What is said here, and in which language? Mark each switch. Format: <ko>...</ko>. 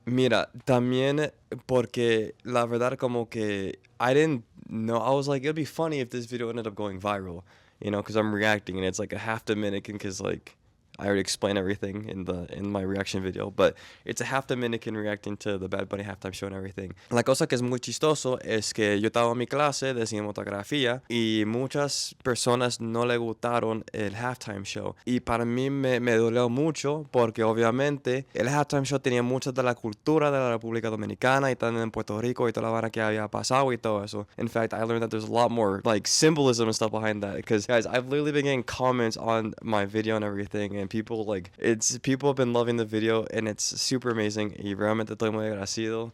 <es>Mira, también porque la verdad como que</es> <en>I didn't know, I was like, it'd be funny if this video ended up going viral. Because I'm reacting and it's like a half Dominican, because like I already explained everything in my reaction video, but it's a half Dominican reacting to the Bad Bunny halftime show and everything.</en> <es>La cosa que es muy chistoso es que yo estaba en mi clase de cinematografía y muchas personas no le gustaron el halftime show, y para mí me dolió mucho porque obviamente el halftime show tenía mucha de la cultura de la República Dominicana y también en Puerto Rico y toda la vara que había pasado y todo eso.</es> <en>In fact, I learned that there's a lot more like symbolism and stuff behind that, because guys, I've literally been getting comments on my video and everything, and people have been loving the video and it's super amazing,</en> <es>y realmente estoy muy agradecido.</es>